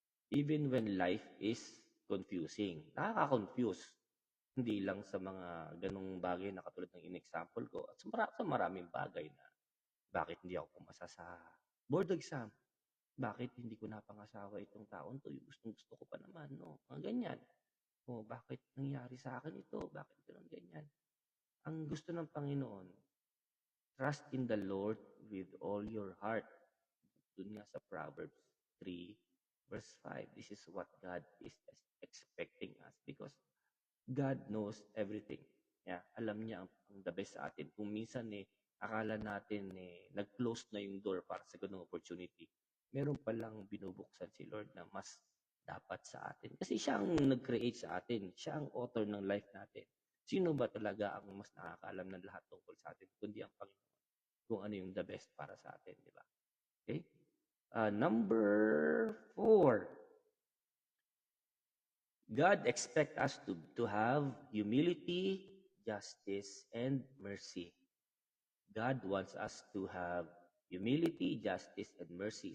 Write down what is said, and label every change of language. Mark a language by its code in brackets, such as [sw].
[en] Even when life is confusing. [tl] Nakaka-confuse. Hindi lang sa mga ganong bagay na katulad ng in-example ko at sa maraming bagay na bakit hindi ako pumasa sa board exam? Bakit hindi ko napangasawa itong taon 'to? Yung gustong-gusto ko pa naman, no? Mga ganyan. O bakit nangyari sa akin ito? Bakit gano'n, ganyan? Ang gusto ng Panginoon, [en] trust in the Lord with all your heart. [tl] Dun nga sa Proverbs 3 verse 5. [en] This is what God is expecting us because God knows everything. [tl] Yeah, alam niya ang [en] the best [tl] sa atin. Kung minsan akala natin nag-close na yung door para sa ganung opportunity, meron palang binubuksan si Lord na mas dapat sa atin. Kasi siya ang nag-create sa atin. Siya ang author ng life natin. Sino ba talaga ang mas nakakaalam ng lahat tungkol sa atin kundi ang Panginoon kung ano yung the best para sa atin, di ba? [en] Okay? Number 4, God expects us to have humility, justice, and mercy. God wants us to have humility, justice, and mercy.